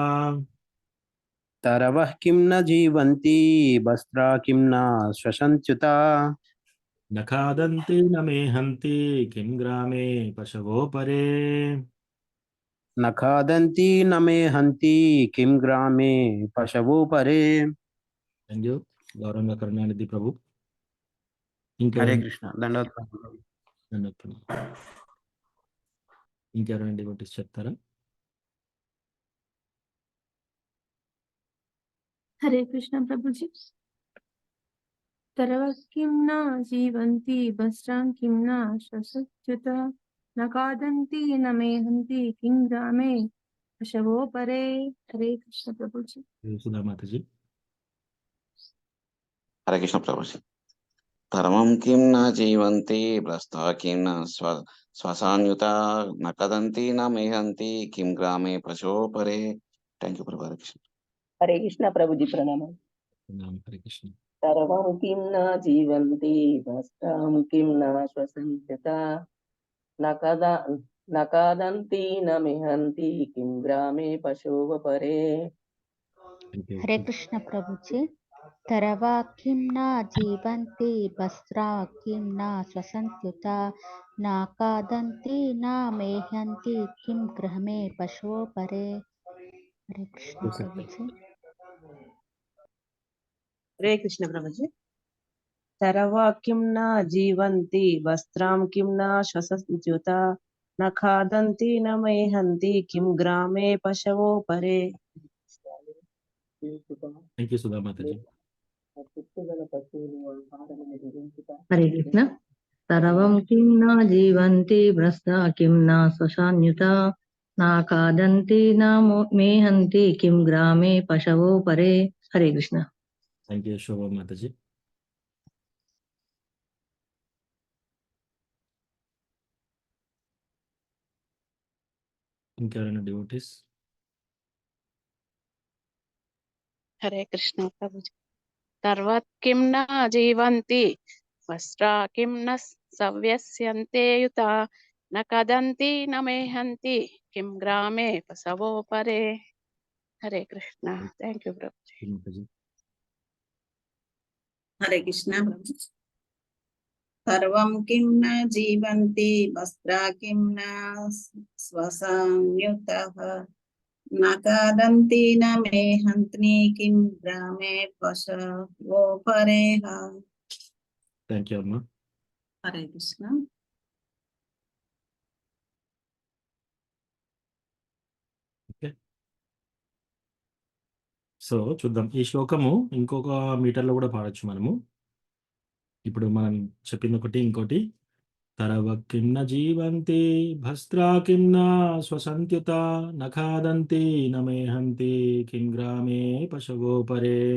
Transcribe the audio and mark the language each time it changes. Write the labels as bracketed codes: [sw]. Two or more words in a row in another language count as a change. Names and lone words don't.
[sa] तरवः किं न जीवन्ति वस्त्रा किं न श्वसन्त्युता न खादन्ति न मेहन्ति किं ग्रामे पशवो परे न खादन्ति न मेहन्ति किं ग्रामे पशवो परे [en] thank you [te] గౌరవంగా కరుణానిధి ప్రభు [hi] हरे [te] ఇంకెవరైనా [hi] कृष्ण दंडवत [te] ఇంకెవరైనా డివోటీస్ చెప్తారా? [hi] हरे कृष्ण प्रभु जी। [sa] तरवः किं न जीवन्ति वस्त्रां किं न श्वसत्युत न खादन्ति न मेहन्ति किं ग्रामे पशवो परे। [hi] हरे कृष्ण प्रभु जी। [te] సుధామాతజీ. [hi] हरे कृष्ण प्रभु जी। [sa] धर्मं किं न जीवन्ति भ्रष्टा किं न श्वसान्युता न कदन्ति न मेहन्ति किं ग्रामे पशो परे। [en] thank you प्रभु। [hi] हरे कृष्ण प्रभु जी प्रणाम। [te] హరే కృష్ణ. [sa] सर्वं किं न जीवन्ति भस्तां किं न श्वसन्त्यत न खादन्ति न मेहन्ति किं ग्रामे पशुव परे। [hi] हरे कृष्ण प्रभु जी। [sa] तरवा किं न जीवन्ति वस्त्रा किं न श्वसन्त्युत न खादन्ति न मेहन्ति किं गृहमे पशवो परे। [hi] हरे कृष्ण प्रभु जी। हरे कृष्ण प्रभु जी। [sa] तरवा किं न जीवन्ति वस्त्रां किं न श्वसन्त्युत न खादन्ति न मेहन्ति किं ग्रामे पशवो परे। [en] thank you [te] సుధామాతజీ. [hi] हरे कृष्ण। [sa] तरवं किं न जीवन्ति भ्रष्टा किं न श्वसान्युता न खादन्ति न मेहन्ति किं ग्रामे पशवो परे। [hi] हरे कृष्ण। [en] thank you [te] శోభమాతజీ. ఇంకెవరైనా డివోటీస్? [hi] हरे कृष्ण प्रभु जी। [sa] सर्वत् किं न जीवन्ति वस्त्रा किं न सव्यस्यन्ते युता न कदन्ति न मेहन्ति किं ग्रामे पशवो परे। [hi] हरे कृष्ण। [en] thank you [hi] प्रभु जी। [te] సుధామాతజీ. [hi] हरे कृष्ण प्रभु। [sa] सर्वं किं न जीवन्ति वस्त्रा किं न श्वसन्युतः न खादन्ति न मेहन्ति किं ग्रामे पशवो परे। [en] thank you [te] అమ్మా. [hi] हरे कृष्ण। [en] okay, so [te] చూద్దాం. ఈ శ్లోకము ఇంకొక మీటర్లో కూడా పాడొచ్చు మనము. ఇప్పుడు మనం చెప్పింది ఒకటి, ఇంకోటి. [sa] तरव किं न जीवन्ति भस्त्रा किं न श्वसन्त्युत न खादन्ति न मेहन्ति किं ग्रामे पशवो परे.